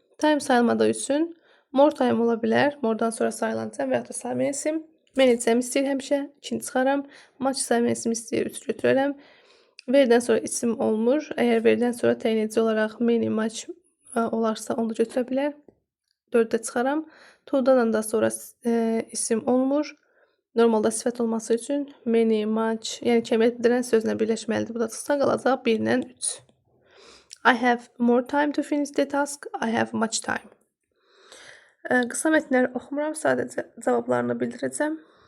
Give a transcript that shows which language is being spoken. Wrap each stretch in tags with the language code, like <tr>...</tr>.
<az>Time sayılmadığı üçün</az> <en>more time</en> <az>ola bilər. More'dan sonra sayılan cəm və ya da sayma isim. Many cəm istəyir həmişə. 2 çıxaram. Much sayma isim istəyir. 3 götürərəm. Verdən sonra isim olmur. Əgər verdən sonra təyin edici olaraq many, much olarsa onu da götürə bilər. 4-də çıxaram. To'dan da sonra isim olmur. Normalda sifət olması üçün many, much, yəni kəmiyyət bildirən sözlə birləşməlidir. Bu da çıxsa qalacaq 1-dən 3.</az> <en>I have more time to finish the task. I have much time.</en> <az>Qısa mətnləri oxumuram, sadəcə cavablarını bildirəcəm.</az>